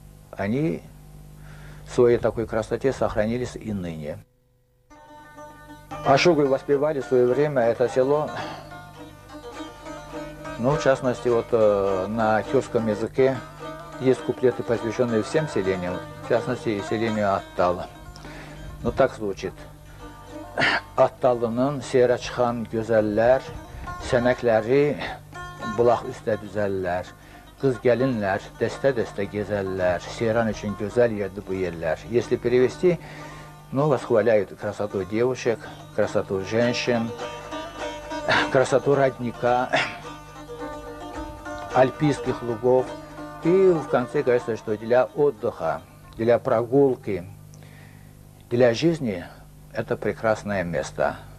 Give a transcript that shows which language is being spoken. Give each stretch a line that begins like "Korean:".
Russian: Они в своей такой красоте сохранились и ныне. Ашугу воспевали в свое время это село, ну, в частности, вот на тюркском языке есть куплеты, посвященные всем селениям, в частности, и селению Аттала. Ну, так звучит.
Azerbaijani: Attalının seyrə çıxan gözəllər, sənəkləri bulaq üstə düzəllər. Qız gəlinlər, dəstə-dəstə gezəllər, seyran üçün gözəl yerdir bu yerlər.
Russian: Если перевести, ну, восхваляют красоту девушек, красоту женщин, красоту родника, альпийских лугов. И в конце говорится, что для отдыха, для прогулки, для жизни это прекрасное место.